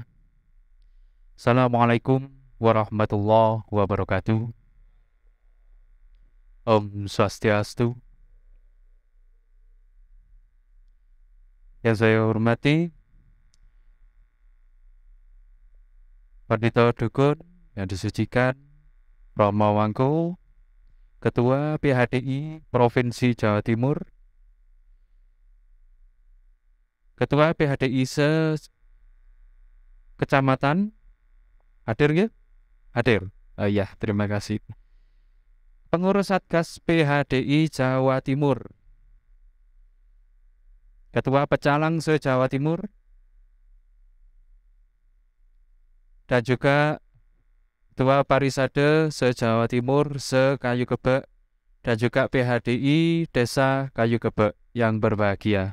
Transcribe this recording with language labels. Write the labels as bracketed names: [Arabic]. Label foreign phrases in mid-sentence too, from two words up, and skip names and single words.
[Arabic] Assalamualaikum warahmatullahi wabarakatuh. [Balinese] Om Swastiastu. [Indonesian] Yang saya hormati Pandita Dukun yang disucikan, Romo Wangko, Ketua PHDI Provinsi Jawa Timur, Ketua PHDI Kecamatan, hadir nggih? Hadir. Ya, terima kasih. Pengurus Satgas PHDI Jawa Timur, Ketua Pecalang se-Jawa Timur, dan juga Ketua Parisade se-Jawa Timur, se-Kayu Kebek, dan juga PHDI Desa Kayu Kebek yang berbahagia.